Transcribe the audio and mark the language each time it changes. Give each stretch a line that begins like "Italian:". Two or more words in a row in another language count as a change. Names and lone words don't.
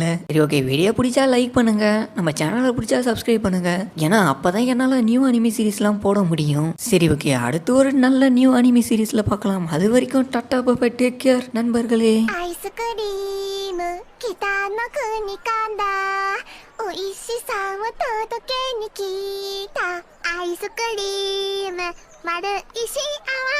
Tamil: சரி ஓகே, வீடியோ பிடிச்சா லைக் பண்ணுங்க, நம்ம சேனலை பிடிச்சா சப்ஸ்கிரைப் பண்ணுங்க. ஏன்னா அப்பதான் என்னால
English: new anime series
Tamil: போட முடியும். சரி ஓகே, அடுத்து ஒரு நல்ல
English: new anime series
Tamil: பார்க்கலாம். அது வரைக்கும்
English: tata bye bye, take care
Tamil: நண்பர்களே. ஐஸ்கிரீம் கிட்டான குனிகாண்டா
Japanese: おいしさを届けに来たアイスクリーム丸いし